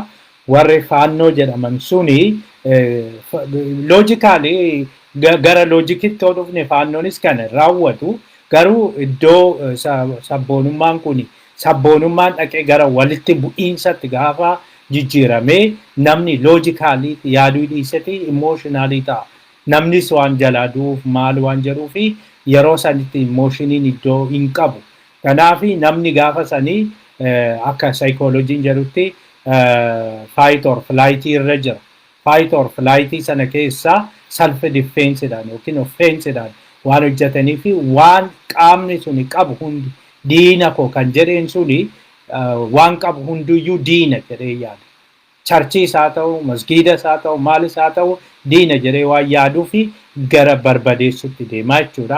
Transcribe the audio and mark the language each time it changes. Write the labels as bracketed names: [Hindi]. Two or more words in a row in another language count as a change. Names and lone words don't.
[Oromo] Warri faannoo jedhaman suni loojikaalii gara loojikitti yoo dhufne faannoonis kan raawwatu garuu iddoo sabboonummaan kuni sabboonummaan dhaqee gara walitti bu'iinsatti gaafa jijjiiramee namni loojikaalii yaaduu dhiiseti imooshinaali ta'a. Namnis waan jalaaduuf maal waan jedhuu fi yeroo sanitti imooshiniin iddoo hin qabu. Kanaaf namni gaafa sanii akka saayikooloojiin jedhutti [English] fight or flight [Oromo] irra jira. [English] Fight or flight [Oromo] sana keessa self defenseedhaan yookiin offenseedhaan waan hojjetanii fi waan qaamni suni qabu hundi diina koo kan jedheen suni waan qabu hunduyyuu diina jedhee yaada. Charchiis haa ta'u, masgiidas haa ta'u, maalis haa ta'u diina jedhee waan yaaduu fi gara barbadeessutti deemaa jechuudha.